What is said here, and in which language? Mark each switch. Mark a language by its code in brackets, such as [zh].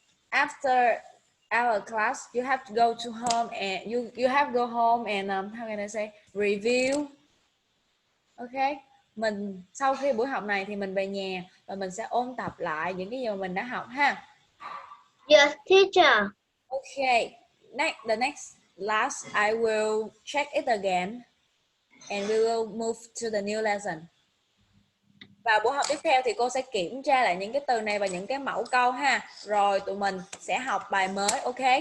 [en] After our class, you have to go to home and you have to go home and how can I say review. Okay. [vi] Mình sau khi buổi học này thì mình về nhà và mình sẽ ôn tập lại những cái gì mà mình đã học ha. [en] Yes, teacher. Okay. The next class I will check it again and we will move to the new lesson. Bye. [vi] Và buổi học tiếp theo thì cô sẽ kiểm tra lại những cái từ này và những cái mẫu câu ha. Rồi tụi mình sẽ học bài mới, ok?